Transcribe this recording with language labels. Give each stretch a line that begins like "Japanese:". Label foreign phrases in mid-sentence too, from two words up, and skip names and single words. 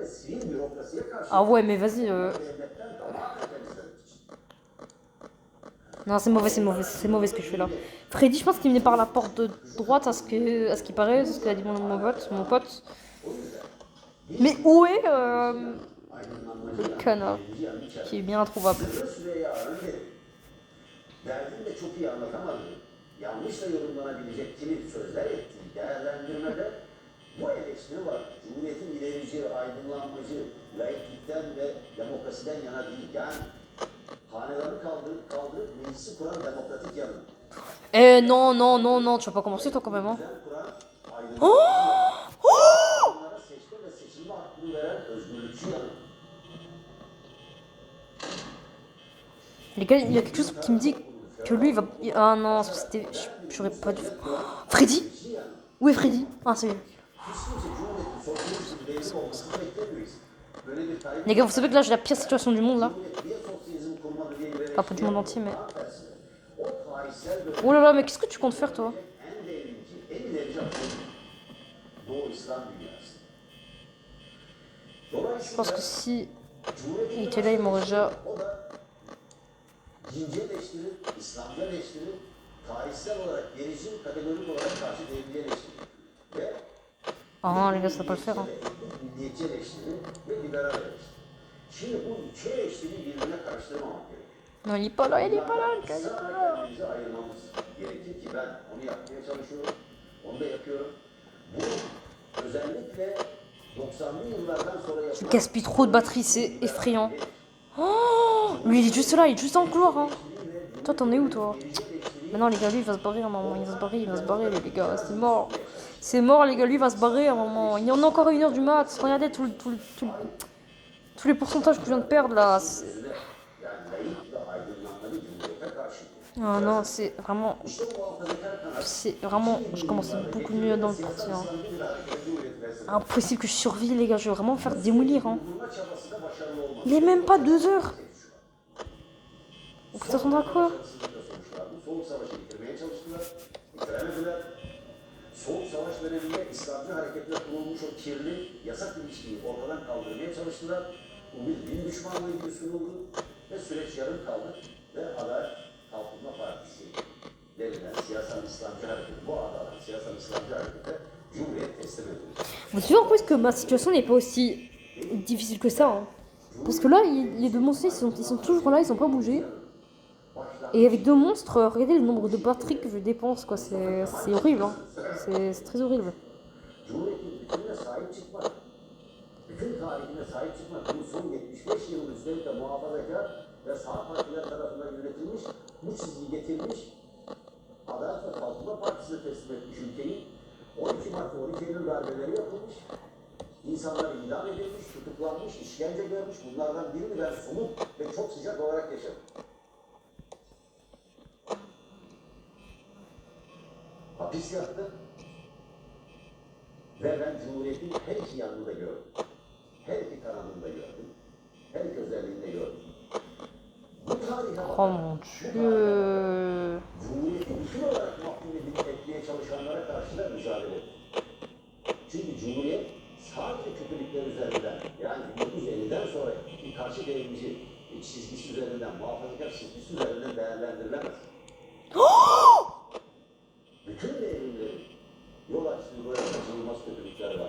French: Ah ouais, mais vas-y. Non, c'est mauvais, c'est mauvais ce que je fais là. Freddy, je pense qu'il venait par la porte de droite à ce qui paraît, c'est ce qu'a dit mon pote. Mais où est le canard qui est bien introuvable.
Turkish: Derdini de çok iyi anlatamadı. Yanlış da yorumlanabilecek kilit sözler ettiği değerlendirmede bu eleştiri var. Cumhuriyetin ilerici, aydınlanmacı, laiklikten ve demokrasiden yana değil. Yani hanedanı kaldırıp meclisi kuran demokratik yanı.
French: Non, non, non, non, tu vas pas commencer toi quand même, hein.
Turkish: Düzen kuran Oh aydınlanmacı yanı. Oh Onlara seçme ve seçilme hakkını veren özgürlükçü yanı.
French: Les gars, il y a quelque chose qui me dit que lui il va. Ah non, c'était. J'aurais pas dû. Oh, Freddy. Où est Freddy? Ah, c'est lui. Les gars, vous savez que là j'ai la pire situation du monde là? Enfin, pas du monde entier, mais. Oh là là, mais qu'est-ce que tu comptes faire toi? Je pense que si il était là, il m'aurait déjà.
Turkish: Dinci eleştiri, İslamcı eleştiri, tarihsel olarak gerici, kategorik olarak karşı devrimci eleştiri ve
French: Ah non, les gars, ça va pas le faire. Hein.
Turkish: milliyetçi eleştiri ve liberal eleştiri. Şimdi bu iki eleştiriyi birbirine karıştırmamak gerekiyor.
French: Non, il est pas là, il est pas là, le gars, il est pas là.
Turkish: Kendimizi ayırmamız gerekir ki ben onu yapmaya çalışıyorum, onu da yapıyorum. Bu özellikle 90'lı yıllardan sonra
French: Tu
Turkish: yapılan
French: gaspilles trop de batterie, c'est effrayant. Oh, lui, il est juste là, il est juste dans le couloir. Hein. Toi, t'en es où, toi? Maintenant, les gars, lui, il va se barrer à un moment. Il va se barrer, les gars. C'est mort. C'est mort, les gars, lui, il va se barrer à un moment. Il y en a encore 1 heure du mat. Regardez tous les pourcentages que je viens de perdre, là. Ah non, c'est vraiment... Je commence beaucoup mieux dans le parti. Hein. Impossible que je survive, les gars. Je vais vraiment me faire démolir. Hein. Il est même pas 2 heures. Vous s'attendre à quoi?
Turkish: Soğuk Savaş döneminde İslamcı hareketle kurulmuş o kirli, yasak ilişkiyi ortadan kaldırmaya çalıştılar. Bu bir din düşmanlığı gibi sunuldu ve süreç yarım kaldı ve Adalet Kalkınma Partisi denilen siyasal İslamcı hareketi, bu adalet siyasal İslamcı harekete Cumhuriyet teslim edildi.
French: Vous savez en plus que ma situation n'est pas aussi difficile que ça. Hein. Parce que là, les deux monstres, ils sont toujours là, ils sont pas bougés. Et avec 2 monstres, regardez le nombre de batteries que je dépense, quoi. C'est horrible, hein. C'est très horrible.
Turkish: Cumhuriyetin bütününe sahip çıkmak, bütün tarihine sahip çıkmak, bu son 75 yılın üstelik de muhafazakar ve sağ partiler tarafından yönetilmiş, bu çizgiyi getirmiş, Adalet ve Kalkınma Partisi'ne teslim etmiş ülkeyi, 12 Mart 12 Eylül darbeleri yapılmış, insanlar idam edilmiş, tutuklanmış, işkence görmüş, bunlardan birini ben somut ve çok sıcak olarak yaşadım. Hapis yattı ve ben Cumhuriyet'in her iki yanını da gördüm. Her iki kanadını da gördüm. Her iki özelliğini de gördüm. Bu tarihe
French: Oh mon dieu.
Turkish: Cumhuriyet'i bütün olarak mahkum etmeye çalışanlara karşı da mücadele etti. Çünkü Cumhuriyet sadece kötülükler üzerinden, yani 1950'den sonra bir karşı devrimci çizgisi üzerinden, muhafazakar çizgisi üzerinden değerlendirilemez. Bütün devrimlerin yol açtığı böyle kaçınılmaz kötülükler var.